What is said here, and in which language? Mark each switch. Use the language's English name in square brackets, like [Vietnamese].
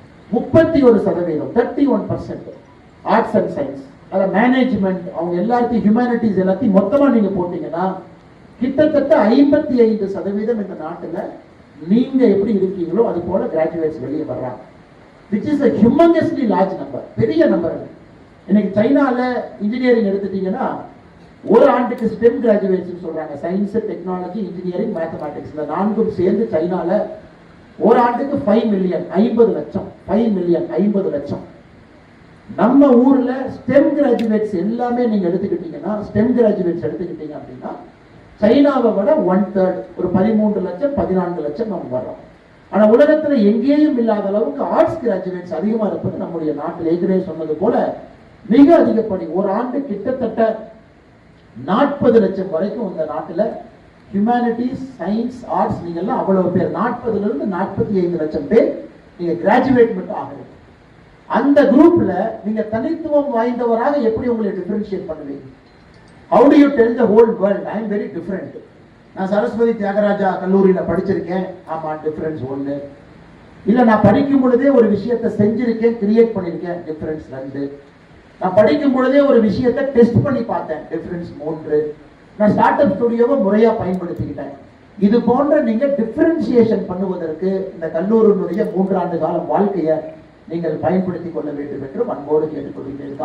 [Tamil] 31% 31% arts and science, அத management, அவங்க எல்லாத்தையும் ஹியூமனிட்டிஸ் எல்லாத்தையும் மொத்தமா நீங்க போட்டீங்கன்னா கிட்டத்தட்ட 55% இந்த நாட்டுல நீங்க எப்படி இருக்கீங்களோ அது போல கிராஜுவேட்ஸ் வெளியே வர்றாங்க. [English] which is a humongously large number, [Tamil] பெரிய நம்பர். இன்னைக்கு சைனால இன்ஜினியரிங் எடுத்துட்டீங்கன்னா ஒரு ஆண்டுக்கு ஸ்டெம் கிராஜுவேட்ஸ் சொல்றாங்க, சயின்ஸ், டெக்னாலஜி, இன்ஜினியரிங், மேத்தமேட்டிக்ஸ், இந்த நான்கும் சேர்ந்து சைனால ஒரு ஆண்டுக்கு 5 மில்லியன் 50 லட்சம் 5 மில்லியன் 50 லட்சம். நம்ம ஊர்ல ஸ்டெம் கிராஜுவேட்ஸ் எல்லாமே நீங்க எடுத்துக்கிட்டீங்கன்னா, ஸ்டெம் கிராஜுவேட்ஸ் எடுத்துக்கிட்டீங்க அப்படின்னா சைனாவை விட 1/3, ஒரு 13 லட்சம் 14 லட்சம் நம்ம வர்றோம். ஆனா உலகத்துல எங்கேயும் இல்லாத அளவுக்கு ஆர்ட்ஸ் கிராஜுவேட்ஸ் அதிகமா இருப்பது நம்முடைய நாட்டில். ஏற்கனவே சொன்னது போல மிக அதிகப்படி ஒரு ஆண்டு கிட்டத்தட்ட 40 லட்சம் வரைக்கும் இந்த நாட்டுல ஹியூமனிட்டிஸ், சயின்ஸ், ஆர்ட்ஸ் நீங்க எல்லாம் அவ்வளவு பேர், 40 இருந்து 45 லட்சம் பேர் நீங்க கிராஜுவேட் மட்டும் ஆகுது. அந்த குரூப்ல நீங்க தனித்துவம் வாய்ந்தவராக எப்படி உங்களை டிஃபரன்ஷியேட் பண்ணுவீங்க? [English] How do you tell the whole world I am very different? [Tamil] நான் சரஸ்வதி தியாகராஜா கல்லூரியில படிச்சிருக்கேன், ஆமா டிஃபரன்ஸ் 1. இல்ல நான் படிக்கும் பொழுதே ஒரு விஷயத்தை செஞ்சிருக்கேன், கிரியேட் பண்ணிருக்கேன், டிஃபரன்ஸ் 2. நான் படிக்கும் பொழுதே ஒரு விஷயத்தை டெஸ்ட் பண்ணி பார்த்தேன், டிஃபரன்ஸ் 3. நான் ஸ்டார்ட் அப் ஸ்டுடியோவை முறையா பயன்படுத்திக்கிட்டேன். இது போன்ற நீங்க டிஃபரன்சியேஷன் பண்ணுவதற்கு இந்த கல்லூரியினுடைய 3 ஆண்டு கால வாழ்க்கையை நீங்கள் பயன்படுத்திக் கொள்ள வேண்டும் என்று அன்போடு கேட்டுக்கொள்கிறேன்.